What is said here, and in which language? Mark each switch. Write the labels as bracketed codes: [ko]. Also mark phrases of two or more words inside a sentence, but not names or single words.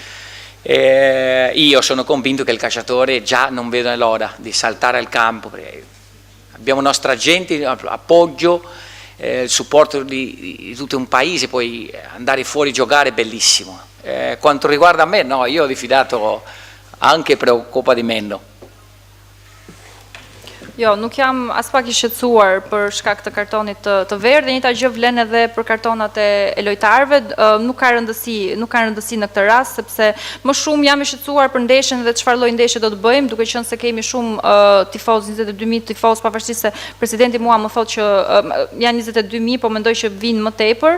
[it] Io sono convinto che il calciatore già non vede l'ora di saltare al campo. Abbiamo i nostri agenti, appoggio, il supporto di tutto un paese, poi andare fuori a giocare è bellissimo. Quanto riguarda me, no, io ho diffidato anche preoccupa di meno. [sq] Jo, nuk jam as pak i shqetësuar për shkak të kartonit të verdh, dhe njëjta gjë vlen edhe për kartonat e lojtarëve, nuk ka rëndësi në këtë rast, sepse më shumë jam i shqetësuar për ndeshjen dhe çfarë lloj ndeshje do të bëjmë, duke qenë se kemi shumë tifozë, 22.000 tifozë, pavarësisht se presidenti mua më thotë që janë 22.000, po mendoj që vinë më tepër.